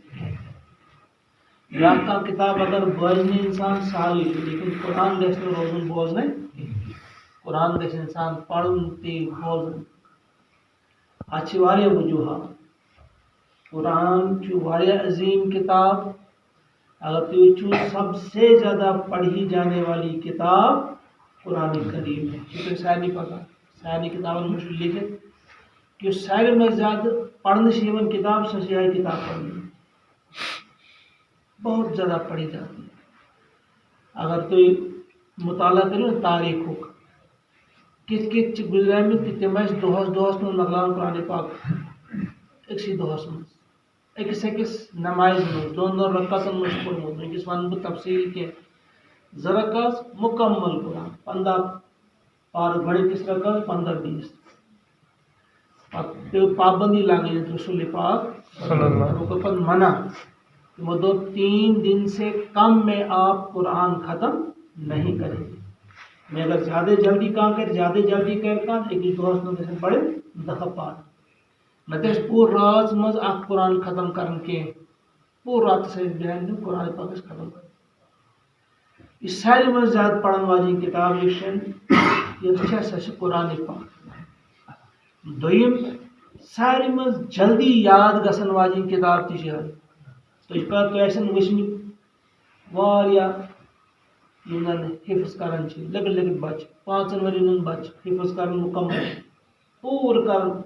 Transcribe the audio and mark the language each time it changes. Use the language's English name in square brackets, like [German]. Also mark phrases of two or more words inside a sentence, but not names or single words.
[Kashmiri] بیٛاکھ کانٛہہ کِتاب اگر بوزنہِ انسان سہلٕے چھُ لیکن قرآن گژھِ نہٕ روزُن بوزنے قرآن گژھِ انسان پرُن تہِ بوزُن اتھ چھِ واریاہ وجوہات قرآن چھُ واریاہ عظیم کتاب اگر تُہۍ وٕچھِو [Urdu] سب سے زیادہ پڑھی جانے والی کتاب قرآن کریم ہے [Kashmiri] یہ تۄہہِ سارنٕے پتہ سارنٕے کتابن منٛز چھُ لیکھِتھ کہ یُس ساروی منٛز زیادٕ پڑھنہٕ چھِ یِوان کتاب سۄ چھِ یِہے کتاب پڑھنہٕ [Urdu] بہت زیادہ پڑھی جاتی ہے [Kashmiri] اگر تُہۍ مطالعہ کٔرِو نا تاریخُک کِتھ کِتھ چھِ گُزریمٕتۍ تہِ تِم ٲسۍ دۄہس منٛز مۄکلاوان قرآن پاک أکسٕے دۄہس منٛز أکِس نمازِ منٛز دۄن رکعتن منٛز چھُ پوٚرمُت وٕنکیٚس وَنہٕ بہٕ تفصیٖل کینٛہہ 2 رکعت مُکمل قرآن 15 پارٕ گۄڈٕنِکِس رکعتس 15-20 پتہٕ پیٚو پابندی لگٲیِتھ رسول پاک کوٚر پتہٕ منع تِمو دوٚپ [Urdu] 3 دن سے کم میں آپ قرآن ختم نہیں کریں گے میں [Kashmiri] اگر زیادہ جلدی کانٛہہ کرِ زیادہ جلدی کرِ کانٛہہ أکِس دۄہس منٛز گژھن پرٕنۍ 10 پارٕ نتہٕ ٲسۍ پوٗرٕ رٲژ منٛز اکھ قرآن ختم کران کینٛہہ پوٗرٕ راتس ٲسۍ بیٚہن تِم قرآن پاک ٲسۍ ختم کران یہ ساروی منٛز زیادٕ پرن واجیٚنۍ کِتاب یۄس چھےٚ سۄ چھِ قرآن پاک دوٚیِم ساروی منٛز جلدی یاد گژھن واجیٚنۍ کِتاب تہِ چھِ یِہے تۄہہِ آسن وٕچھمٕتۍ واریاہ یِم زن حِفظ کران چھِ لۄکٕٹۍ لۄکٕٹۍ بچہِ 5 ؤرین ہُنٛد بچہِ حِفظ کران مُکمل پوٗرٕ کران